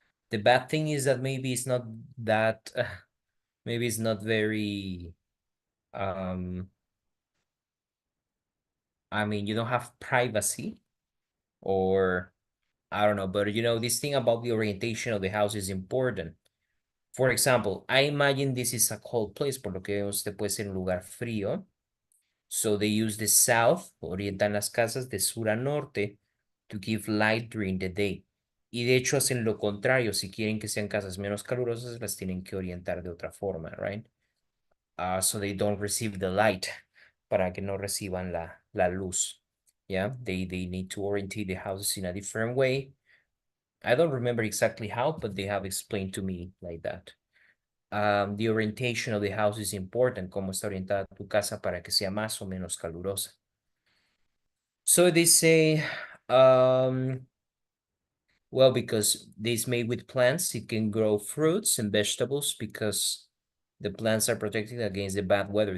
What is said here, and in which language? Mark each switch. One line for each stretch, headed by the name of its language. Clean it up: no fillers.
English: The bad thing is that maybe it's not that, maybe it's not very, I mean, you don't have privacy, or I don't know, but you know, this thing about the orientation of the house is important. For example, I imagine this is a cold place,
Spanish: por lo que vemos, este puede ser un lugar frío.
English: So they use the south,
Spanish: orientan las casas de sur a norte
English: to give light during the day.
Spanish: Y de hecho hacen lo contrario, si quieren que sean casas menos calurosas, las tienen que orientar de otra forma, right?
English: So they don't receive the light,
Spanish: para que no reciban la luz.
English: Yeah, they need to orientate the houses in a different way I don't remember exactly how, but they have explained to me like that. The orientation of the house is important,
Spanish: cómo está orientada tu casa para que sea más o menos calurosa.
English: So they say, well, because it's made with plants, it can grow fruits and vegetables because the plants are protected against the bad weather.